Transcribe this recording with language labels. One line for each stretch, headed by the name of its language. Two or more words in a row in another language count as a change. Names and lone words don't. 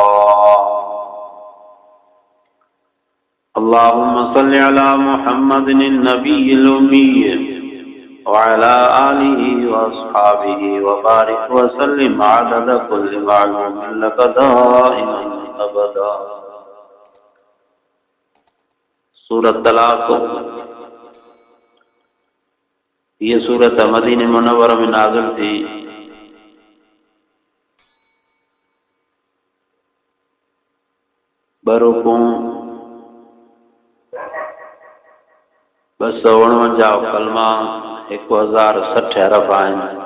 Arabic: اللهم صل على محمد النبي الأمي وعلى آله وأصحابه وبارك وسلم عدد كل معلوم لك دائما أبدا.
Sindhi: सूरत तलाक़, ये सूरत मदीने मुनव्वरा में नाज़िल थी। बरुकों 249 कलमा 1060 हरफ आहिनि।